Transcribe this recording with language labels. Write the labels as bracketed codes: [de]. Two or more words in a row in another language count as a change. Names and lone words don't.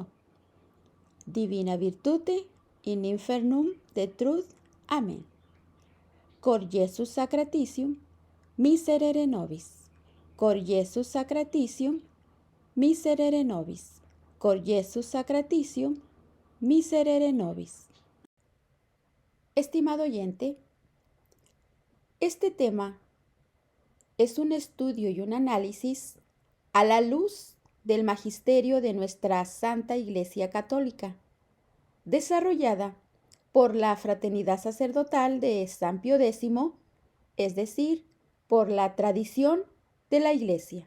[la] Divina virtute in infernum detruit. Amén. Cor Jesus sacratitium, miserere nobis. Cor Jesus sacratitium, miserere nobis. Cor Jesus sacratitium, miserere nobis. [es] Estimado oyente, este tema es un estudio y un análisis a la luz del magisterio de nuestra Santa Iglesia Católica, desarrollada por la Fraternidad Sacerdotal de San Pío X, es decir, por la tradición de la Iglesia.